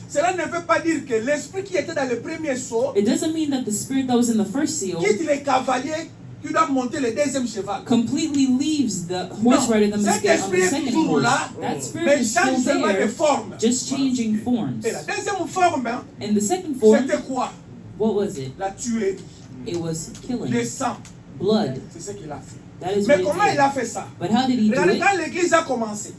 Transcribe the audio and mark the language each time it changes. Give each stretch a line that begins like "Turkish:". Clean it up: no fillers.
French: Cela ne veut pas dire que l'esprit qui était dans le premier saut
English: It doesn't mean that the spirit that was in the first seal
French: quitte les cavaliers qui doivent monter le deuxième cheval.
English: completely leaves the horse rider that must
French: Cet
English: get on
French: esprit
English: the
French: est
English: second
French: toujours
English: horse.
French: là,
English: That spirit
French: mais
English: is still
French: change seulement de
English: there,
French: forme.
English: just changing forms.
French: Et la deuxième forme, hein,
English: And the second form,
French: c'était quoi?
English: what was it?
French: La tuerie,
English: It was
French: le
English: killing,
French: sang.
English: blood.
French: C'est ce qu'il a fait.
English: That is
French: Mais
English: what
French: comment
English: it
French: il a
English: did.
French: fait ça?
English: But how did he do
French: Regardez,
English: it?
French: quand l'église a commencé,